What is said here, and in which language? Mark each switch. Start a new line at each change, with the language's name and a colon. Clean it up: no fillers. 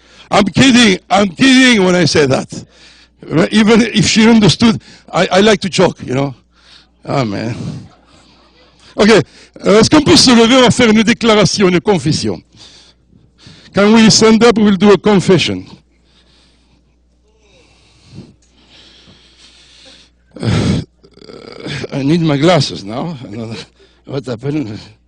English: I'm kidding when I say that. Even if she understood, I like to joke, you know. Amen.
French: Ok, est-ce qu'on peut se lever, on va faire une déclaration, une confession.
English: Can we stand up, we'll do a confession. I need my glasses now. What happened?